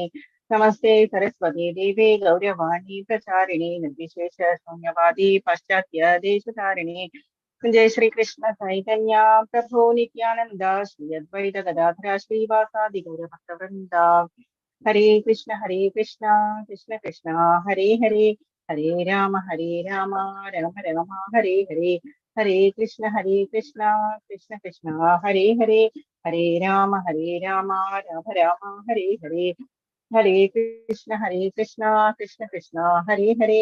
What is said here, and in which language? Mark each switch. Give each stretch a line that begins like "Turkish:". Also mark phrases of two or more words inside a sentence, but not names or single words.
Sanskrit: നമസ്തേ സരസ്വതി ദേവേ ഗൗരവാണി പ്രചാരിണി നിർവിശേഷ ശൂന്യവാദി പാശ്ചാത്യ ദേശധാരിണി. ജയ ശ്രീകൃഷ്ണ ചൈതന്യ പ്രഭോ നിത്യാനന്ദ ശ്രീ അദ്വൈത ഗദാധര ശ്രീവാസാദി ഗൗരഭക്തവൃന്ദ. ഹരേ കൃഷ്ണ കൃഷ്ണ കൃഷ്ണ ഹരേ ഹരേ. ഹരേ രാമ രാമ രാമ ഹരേ ഹരേ. ഹരേ കൃഷ്ണ കൃഷ്ണ കൃഷ്ണ ഹരേ ഹരേ. ഹരേ രാമ രാമ രാമ ഹരേ ഹരേ. ഹരേ കൃഷ്ണ കൃഷ്ണ കൃഷ്ണ ഹരേ ഹരേ.